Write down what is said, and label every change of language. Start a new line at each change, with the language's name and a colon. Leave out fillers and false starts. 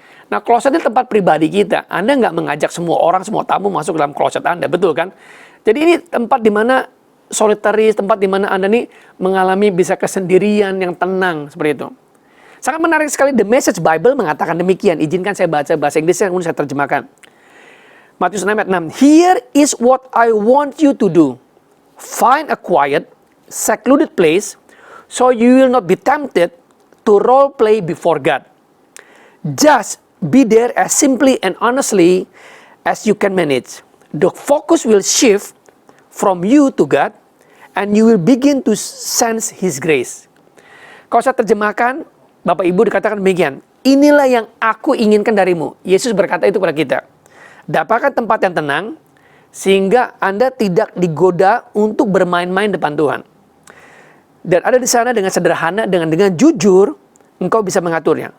Indonesian: Nah, closet itu tempat pribadi kita. Anda nggak mengajak semua orang, semua tamu masuk dalam closet Anda, betul kan? Jadi ini tempat di mana solitaris, tempat di mana Anda nih mengalami bisa kesendirian yang tenang seperti itu. Sangat menarik sekali, The Message Bible mengatakan demikian. Izinkan saya baca bahasa Inggris yang kemudian saya terjemahkan. Matius 6 ayat 6.
English: Here is what I want you to do. Find a quiet, secluded place so you will not be tempted to role play before God. Just be there as simply and honestly as you can manage. The focus will shift from you to God, and you will begin to sense His grace.
Indonesian: Kalau saya terjemahkan, Bapak Ibu dikatakan demikian. Inilah yang aku inginkan darimu. Yesus berkata itu kepada kita. Dapatkan tempat yang tenang, sehingga Anda tidak digoda untuk bermain-main depan Tuhan. Dan ada di sana dengan sederhana, dengan jujur, engkau bisa mengaturnya.